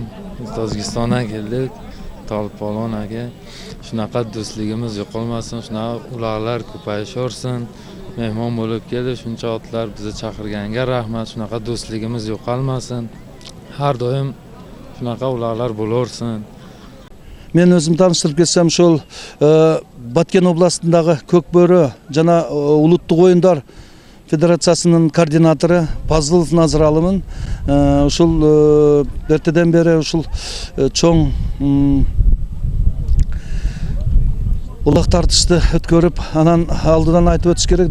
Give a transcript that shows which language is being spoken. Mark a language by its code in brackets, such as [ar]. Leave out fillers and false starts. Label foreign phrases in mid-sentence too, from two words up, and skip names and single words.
[uz] Tojikistondan keldik. Tolib polvon aka. Shunaqa do'stligimiz yo'qolmasin, shunaqa ularlar ko'payishaversin. Mehmon bo'lib keldi, shuncha otlar bizni chaqirganga rahmat. Shunaqa do'stligimiz yo'qolmasin. Har doim shunaqa ularlar bo'laversin. [ky] Мен өзүм таныштырып кетсем шол Баткен областындагы Көкбөрі жана улуттук оюндар федерациясынын координатору Пазылов Назыралымын. Ушул эртеден бери ушул чоң улак тартышты өткөрүп, анан алдыдан айтып өтүш керек.